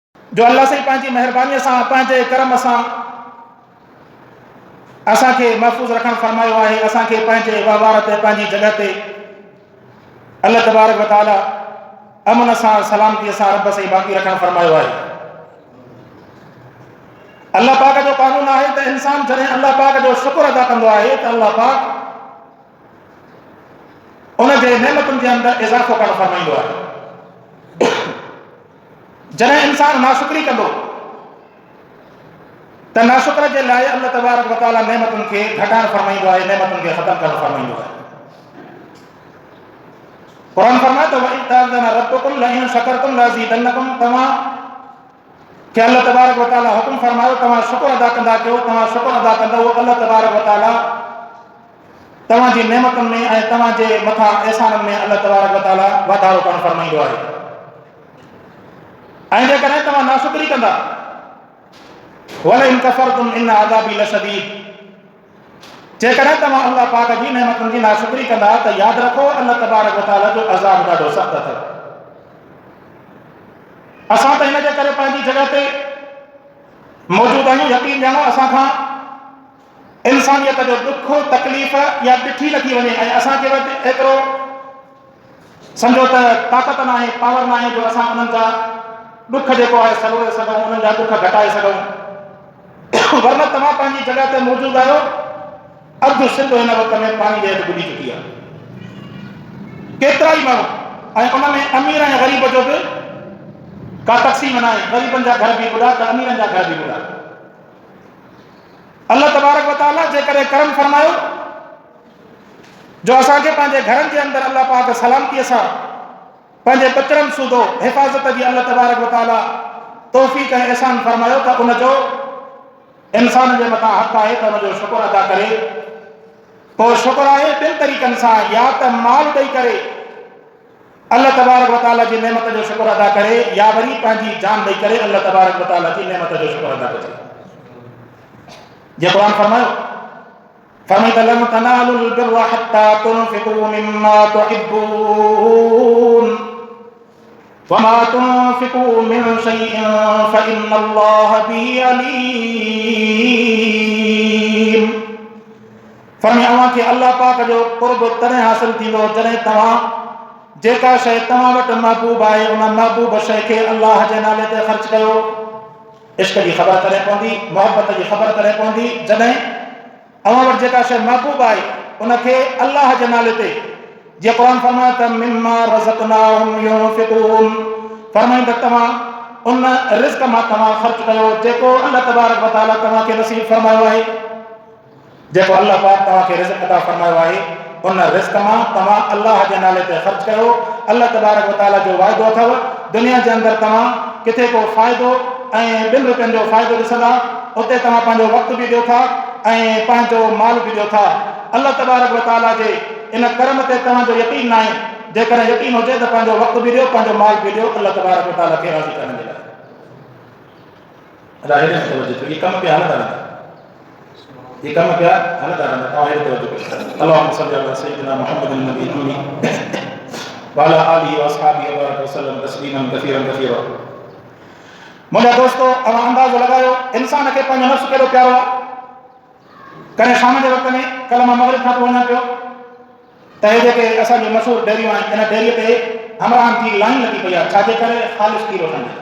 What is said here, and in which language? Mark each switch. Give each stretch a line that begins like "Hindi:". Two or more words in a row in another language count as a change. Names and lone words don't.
Sindhi: जो अल्लाह से पंहिंजी महिरबानीअ सां पंहिंजे करम सां असांखे महफ़ूज़ रखणु फरमायो आहे, असांखे पंहिंजे वहिंवार ते पंहिंजी जॻह ते
Arabic: الله تبارك وتعالى
Sindhi: अमन सां सलामतीअ सां रब से बाक़ी रखणु फरमायो आहे। अल्लाह पाक जो कानून आहे त इंसान जॾहिं अल्लाह पाक जो शुक्र अदा कंदो आहे त अल्लाह पाक उनजे नेमतुनि जे अंदरि इज़ाफ़ो करणु फरमाईंदो आहे। जॾहिं इंसान नाशुक्री कंदो त नाशुक्र जे लाइ
Arabic: الله تبارك وتعالى
Sindhi: नेमतुनि खे घटाइणु फरमाईंदो आहे, नेमतुनि खे ख़तमु करणु फरमाईंदो आहे। क़ुरान फरमाए त
Arabic: وإذ تأذن ربكم لئن شكرتم لأزيدنكم,
Sindhi: तव्हां खे
Arabic: الله تبارك وتعالى
Sindhi: हुकुम फरमायो तव्हां शुक्र अदा कंदा कयो, तव्हां शुक्र अदा कंदव
Arabic: الله تبارك وتعالى
Sindhi: तव्हांजी नेमतुनि में ऐं तव्हांजे मथां एहसाननि में अल्लाह तबारक व तआला वाधारो करणु फरमाईंदो आहे। ऐं जेकॾहिं तव्हां नाशुक्री कंदा
Arabic: ولئن كفرتم إن عذابي لشديد,
Sindhi: जेकॾहिं तव्हां अल्लाह पाक जी नेमतुनि जी नाशुक्री कंदा त यादि रखो
Arabic: الله تبارك وتعالى
Sindhi: जो अज़ाब ॾाढो सख़्तु अथव। असां त हिन जे करे पंहिंजी जॻह ते मौजूदु आहियूं, यकीन ॼाणो असां खां इंसानियत जो दुख तकलीफ़ या ॾिठी नथी वञे ऐं असांखे वटि एतिरो सम्झो त ताक़त न आहे, पावर न आहे जो असां उन्हनि जा दुख जेको आहे सलोड़े सघूं, उन्हनि जा दुख घटाए सघूं। वरना तव्हां पंहिंजी जॻह ते मौजूदु आहियो, अधु सिंध हिन वक़्त में पाणी जे हेठि ॿुॾी चुकी आहे। केतिरा ई माण्हू ऐं उन में अमीर ऐं ग़रीब जो बि का तक़सीम न आहे, ग़रीबनि जा घर बि ॿुॾा त अमीरनि जा घर बि ॿुॾा।
Arabic: الله تبارك وتعالى
Sindhi: जे करे करम फरमायो जो असांखे पंहिंजे घरनि जे अंदरि अल्लाह पाक सलामतीअ सां पंहिंजे बचड़नि सूधो हिफ़ाज़त जी
Arabic: الله تبارك وتعالى
Sindhi: तौफ़ीक़ ऐं एहसान फरमायो त उनजो इंसान जे मथां हक़ आहे त उनजो शुक्र अदा करे। पोइ शुक्र आहे ॿिनि तरीक़नि सां, या त माल ॾेई करे
Arabic: الله تبارك وتعالى
Sindhi: जी नेमत जो शुक्र अदा करे, या वरी पंहिंजी जान ॾेई करे
Arabic: الله تبارك وتعالى
Sindhi: जी नेमत जो शुक्र अदा करे। जे क़ुरान फरमायो फरमाई त
Arabic: لن تنالوا البر حتى تنفقوا مما تحبون وما تنفقوا من شيء فإن الله به عليم.
Sindhi: फरमाई अव्हांखे अल्लाह पाक जो क़ुर्ब तॾहिं हासिल थींदो जॾहिं तव्हां जेका शइ तव्हां वटि महबूब आहे उन महबूब शइ खे अल्लाह जे नाले ते ख़र्च कयो। इश्क जी ख़बर तॾहिं पवंदी, मोहबत जी ख़बर तॾहिं पवंदी जॾहिं अव्हां वटि जेका शइ महबूब आहे उनखे अल्लाह जे नाले ते, जीअं क़ुरान फरमाए त
Arabic: مما رزقناهم ينفقون,
Sindhi: फरमाईं त तव्हां उन रिज़्क़ मां तव्हां ख़र्च कयो जेको
Arabic: الله تبارك وتعالى
Sindhi: तव्हांखे नसीब फरमायो आहे। जेको अल्लाह पाक तव्हांखे रिज़्क़ अता फरमायो आहे उन रिज़्क़ मां तव्हां अल्लाह जे नाले ते ख़र्च कयो।
Arabic: الله تبارك وتعالى
Sindhi: जो वाइदो अथव दुनिया जे अंदरि तव्हां किथे को फ़ाइदो ऐं ॿिनि रुपयनि जो फ़ाइदो ॾिसंदा, उते तव्हां पंहिंजो वक़्तु बि ॾियो था ऐं पंहिंजो माल बि ॾियो था।
Arabic: الله تبارك وتعالى
Sindhi: जे इन करम ते तव्हांजो यकीन न आहे, जेकॾहिं यकीन हुजे त पंहिंजो वक़्तु बि ॾियो, पंहिंजो माल बि ॾियो
Arabic: الله تبارك وتعالى
Sindhi: खे राज़ी करण जे लाइ। ये कम पिया हलंदा रहंदा, ये कम पिया हलंदा रहंदा। तव्हां हेॾे तवजो कयो।
Arabic: اللهم صل على سيدنا محمد النبي الأمي وعلى آله وأصحابه وبارك وسلم تسليما كثيرا كثيرا.
Sindhi: मुंहिंजा दोस्तो, अवां अंदाज़ो लॻायो इंसान खे पंहिंजो नफ़्स केॾो प्यारो आहे। कॾहिं शाम जे वक़्त में, कल्ह मां मग़रिब खां पोइ वञा पियो त हे जेके असांजी मशहूरु डेयरियूं आहिनि, इन डेयरीअ ते हमराहनि जी लाइन लॻी पई आहे। छाजे करे? ख़ालिस खीर वठण जे लाइ।